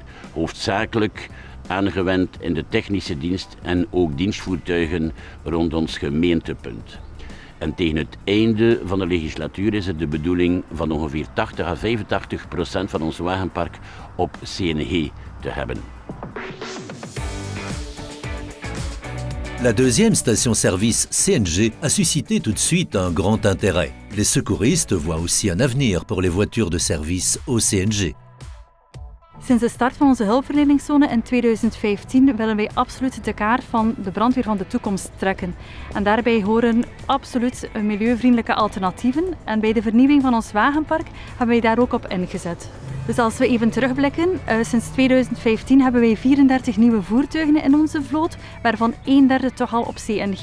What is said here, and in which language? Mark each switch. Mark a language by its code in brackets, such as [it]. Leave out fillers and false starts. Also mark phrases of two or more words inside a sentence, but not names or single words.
[nl] Hoofdzakelijk aangewend in de technische dienst en ook dienstvoertuigen rond ons gemeentepunt. En tegen het einde van de legislatuur is het de bedoeling van ongeveer 80 à 85% van ons wagenpark op CNG te hebben. [fr] La deuxième station-service CNG a suscité tout de suite un grand intérêt. Les secouristes voient aussi un avenir pour les voitures de service au CNG. [nl] Sinds de start van onze hulpverleningszone in 2015 willen wij absoluut de kaart van de brandweer van de toekomst trekken. En daarbij horen absoluut milieuvriendelijke alternatieven. En bij de vernieuwing van ons wagenpark hebben wij daar ook op ingezet. Dus als we even terugblikken, sinds 2015 hebben wij 34 nieuwe voertuigen in onze vloot, waarvan 1/3 toch al op CNG rijdt.